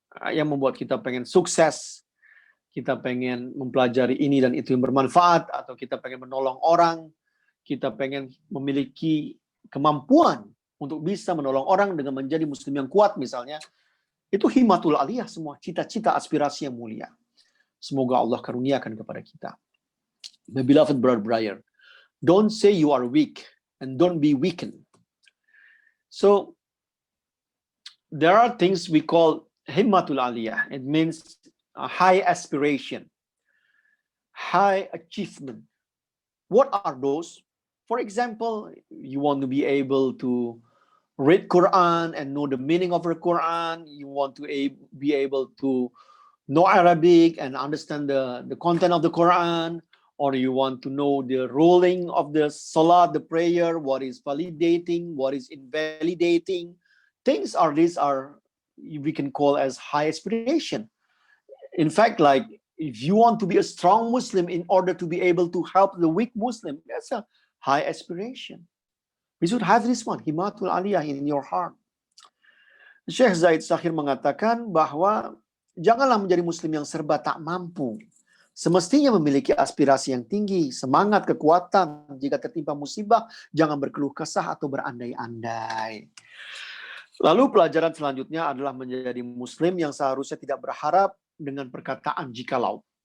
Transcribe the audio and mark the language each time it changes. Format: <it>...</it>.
<id>Yang membuat kita pengen sukses, kita pengen mempelajari ini dan itu yang bermanfaat, atau kita pengen menolong orang, kita pengen memiliki kemampuan untuk bisa menolong orang dengan menjadi muslim yang kuat misalnya. Itu himmatul aliyah semua, cita-cita aspirasi yang mulia. Semoga Allah karuniakan kepada kita.</id> <en>My beloved brother, don't say you are weak and don't be weakened. So there are things we call himmatul aliyah. It means a high aspiration, high achievement. What are those? For example, you want to be able to read Quran and know the meaning of the Quran. You want to be able to know Arabic and understand the content of the Quran. Or you want to know the ruling of the salat, the prayer, what is validating, what is invalidating. Things these are we can call as high aspiration. In fact, like if you want to be a strong Muslim in order to be able to help the weak Muslim, that's a high aspiration. We should have this one, himmatul aliyah, in your heart.</en> <id>Syekh Zaid Sakhir mengatakan bahwa janganlah menjadi Muslim yang serba tak mampu. Semestinya memiliki aspirasi yang tinggi, semangat, kekuatan. Jika tertimpa musibah, jangan berkeluh kesah atau berandai-andai. Lalu pelajaran selanjutnya adalah menjadi Muslim yang seharusnya tidak berharap dengan perkataan jikalau.</id>